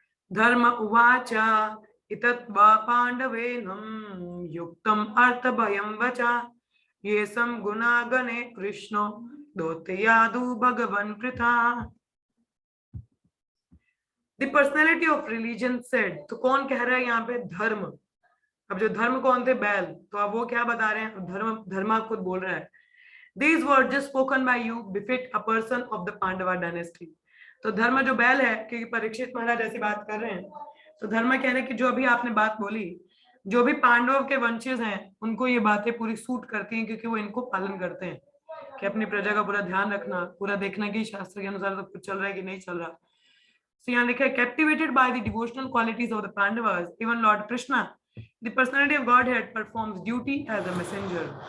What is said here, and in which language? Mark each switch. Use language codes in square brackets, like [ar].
[sa] धर्म उवाचा इतत्वा पांडवेनं युक्तम अर्थ भयं वचा ये सम गुना गणे कृष्णो दोतयादु भगवन Pritha. [en] the personality of religion said, [hi] तो कौन कह रहा है यहाँ पे? धर्म। अब जो धर्म कौन थे? बैल। तो अब वो क्या बता रहे हैं? धर्मा खुद बोल रहा है, [en] These words just spoken by you befit a person of the Pandava dynasty. [hi] तो धर्म जो बैल है, क्योंकि परीक्षित महाराज ऐसी बात कर रहे हैं, तो धर्म कह रहे हैं कि जो अभी आपने बात बोली, जो भी पांडव के वंशज हैं उनको ये बातें पूरी सूट करती हैं, क्योंकि वो इनको पालन करते हैं कि अपनी प्रजा का पूरा ध्यान रखना, पूरा देखना कि शास्त्र के अनुसार सब कुछ चल रहा है कि नहीं चल रहा। [en] So [hi] यहाँ लिखा है, [en] captivated by the devotional qualities of the Pandavas, even Lord Krishna, the personality of Godhead, performs duty as a messenger.